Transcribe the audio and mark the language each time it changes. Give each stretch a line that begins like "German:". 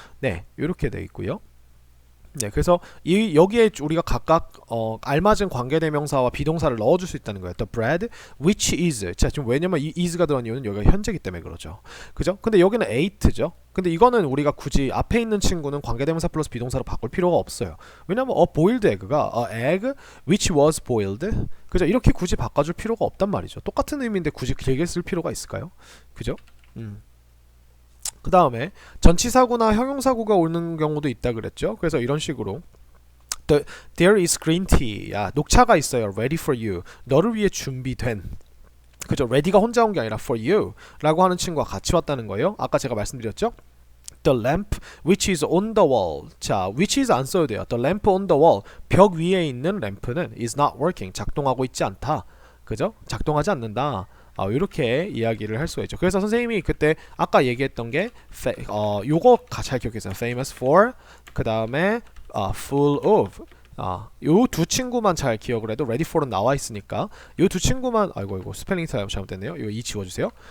Korean: 네, 이렇게 돼 있고요. 네, 그래서 여기에 우리가 각각 알맞은 관계대명사와 비동사를 넣어줄 수 있다는 거예요.
English: The bread which is.
Korean: 자, 지금 왜냐면 이 is가 들어간 이유는 여기가 현재이기 때문에 그러죠. 그죠? 근데 여기는 ate죠. 근데 이거는 우리가 굳이 앞에 있는 친구는 관계대명사 플러스 비동사로 바꿀 필요가 없어요. 왜냐면
English: boiled egg가 egg which was boiled.
Korean: 그죠? 이렇게 굳이 바꿔줄 필요가 없단 말이죠. 똑같은 의미인데 굳이 길게 쓸 필요가 있을까요? 그죠? 그 다음에 전치사구나 형용사구가 오는 경우도 있다 그랬죠. 그래서 이런 식으로
English: There is green tea.
Korean: 야, 녹차가 있어요.
English: Ready for you.
Korean: 너를 위해 준비된. 그죠? ready가 혼자 온 게 아니라 for you 라고 하는 친구가 같이 왔다는 거예요. 아까 제가 말씀드렸죠.
English: The lamp which is on the wall.
Korean: 자,
English: which is
Korean: 안 써도 돼요.
English: The lamp on the wall.
Korean: 벽 위에 있는 램프는
English: is not working.
Korean: 작동하고 있지 않다. 그죠? 작동하지 않는다. 이렇게 이야기를 할 수가 있죠. 그래서 선생님이 그때 아까 얘기했던 게 요거 잘 기억해주세요. famous for 그 다음에 full of 요 두 친구만 잘 기억을 해도 ready for은 나와 있으니까 요 두 친구만 아이고 스펠링 잘못됐네요. 이거 이 지워주세요.